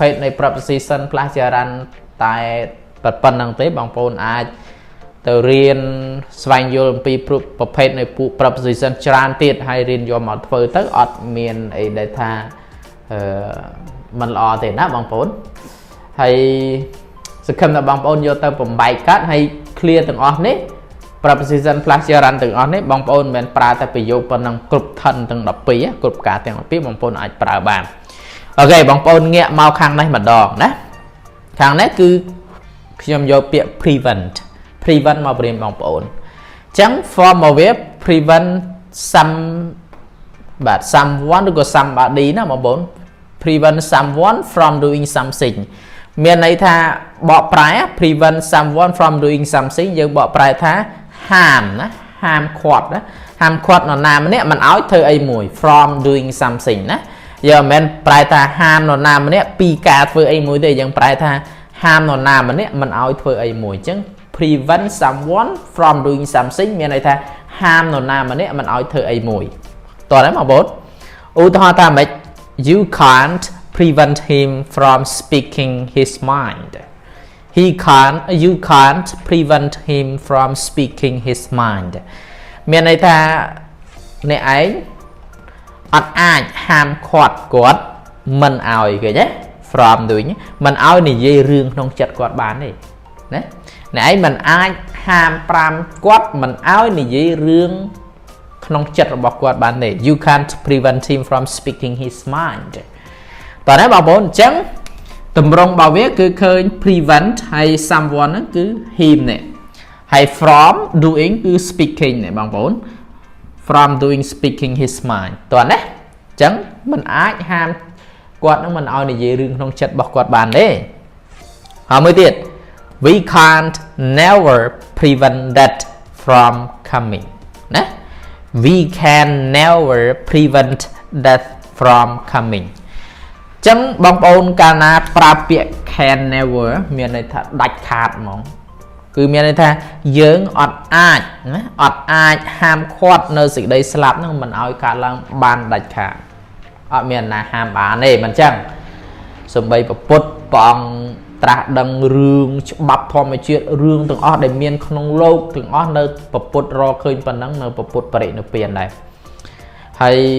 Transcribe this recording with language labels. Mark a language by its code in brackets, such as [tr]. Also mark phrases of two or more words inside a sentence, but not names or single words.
[km] ទនៃ [en] preposition plus [km] ជា run តែប៉ុណ្្នឹងទេបងប្អូនអាចទៅរៀនស្វែងយល់អំពីប្រភេទនៃពួក preposition ច្រើនទៀតហើយរៀន យកមកធ្វើទៅអត់មានអីដែលថាមិនល្អទេណាបងប្អូនហើយសង្ឃឹមថាបងប្អូនយកទៅបំបែកកាត់ហើយ clear ទាំងអស់នេះ [en] preposition plus gerund [km] ទាំងអស់នេះបងប្អូនមិនមែនប្រើតែប្រយោគប៉ុណ្ណឹងគ្រប់ថិនទាំង12គ្រប់ការទាំង12បងប្អូនអាចប្រើបានអូខេបងប្អូនងាកមកខាងនេះម្ដងណាខាងនេះគឺខ្ញុំយកពាក្យ prevent មកប្រៀនបងប្អូនអញ្ចឹង [en] form of verb prevent someone ឬក៏ somebody [km] ណាបងប្អូន [en] prevent someone from doing something [km] មានន័យថាបកប្រែ [en] prevent someone from doing something [km] យើងបកប្រែ ថាហាមណាហាមឃាត់ណាហាមឃាត់នរណាម្នាក់មិនឲ្យធ្វើអីមួយ [en] from doing something [km] ណាយើងមិនមែនប្រែថាហាមនរណាម្នាក់ពីការធ្វើអីមួយទេយើងប្រែថាហាមនរណាម្នាក់មិនឲ្យធ្វើអីមួយអញ្ចឹង [en] prevent someone from doing something [km] មានន័យថាហាមនរណាម្នាក់មិនឲ្យធ្វើអីមួយតោះហ្នឹងបងប្អូនឧទាហរណ៍ថាម៉េច [en] you can't prevent him from speaking his mind you can't prevent him from speaking his mind [km] មានន័យថាអ្នកឯងអត់អាចហាមឃាត់គាត់មិនឲ្យគេទេ [en] from doing [km] មិនឲ្យនិយាយរឿងក្នុងចិត្តគាត់បានទេណាអ្នកឯងមិនអាចហាម5គាត់មិនឲ្យនិយាយរឿងក្នុងចិត្ត របស់គាត់បានទេ [en] you can't prevent him from speaking his mind [km] តោះណាបងប្អូនអញ្ចឹងតម្រងរបស់វាគឺឃើញ prevent ហើយ someone ហ្នឹងគឺ him នេះហើយ [en] from doing [km] គឺ speaking នេះបងប្អូន [en] from doing speaking his mind [km] តោះណាអញ្ចឹងមិនអាចហាមគាត់នឹងមិនឲ្យនិយាយរឿងក្នុងចិត្តរបស់គាត់បានទេហើយមួយទៀត [en] we can't never prevent that from coming [km] ណា [en] we can never prevent that from coming [km] ចឹងបងប្អូនកាលណាប្រើពាក្យ [en] can never [km] មានន័យថាដាច់ខាតហ្មង គឺមានន័យថាយើងអត់អាចណាអត់អាចហាមឃាត់នៅសេចក្តីស្លាប់ហ្នឹងមិនឲ្យកើតឡើងបានដាច់ខាតអត់មានណាហាមបានទេមិនចឹងសំបីពុទ្ធព្រះអង្គត្រាស់ដឹងរឿងច្បាប់ធម្មជាតិរឿងទាំងអស់ដែលមានក្នុងលោកទាំងអស់នៅពុទ្ធរកឃើញប៉ុណ្ណឹងនៅពុទ្ធបរិនិព្វានដែរហើយ